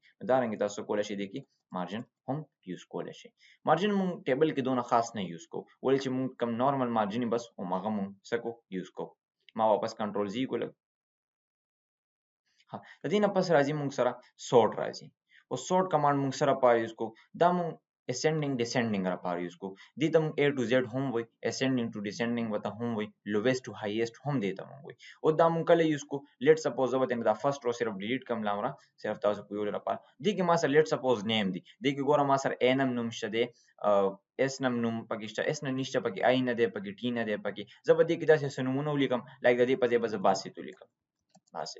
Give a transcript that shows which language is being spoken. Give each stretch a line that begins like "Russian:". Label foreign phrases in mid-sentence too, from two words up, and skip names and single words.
Pashto: دارنګې تاسو کولی شئ دې کې مارجن هم یوز کولی شئ. مارجن موږ ټیبل کې دونه خاص نه یوز کو، ولې چې موږ کم
English: normal margin
Pashto: بس هماغه موږ څه کو یوز کو. ما واپس
English: control Z
Pashto: کو لږ. ها د دې نه پس راځي موږ سره سورټ راځي، او
English: sort command
Pashto: موږ سره پاره یوز کو. دا موږ
English: ascending descending
Pashto: لپاره یوز کو، دې ته موږ
English: A to Z
Pashto: هم وایي،
English: ascending to descending
Pashto: وته هم وایي،
English: lowest to highest
Pashto: هم دې ته موږ وایي. او دا موږ کله یوز کو؟
English: let's suppose
Pashto: زه به دا
English: first row
Pashto: صرف ډیلیټ کم لامره صرف تاسو په یو لپاره. دې کې ما سره
English: let's suppose name
Pashto: دی، دې کې ګوره ما سره A نم نوم شته دی، اس نم نوم پکې شته، اس نه نشته پکې، آی نه دی پکې، ټی نه دی پکې. زه به دې کې داسې څه نومونه ولیکم، لایک د دې په ځای به زه باسط ولیکم، باسط.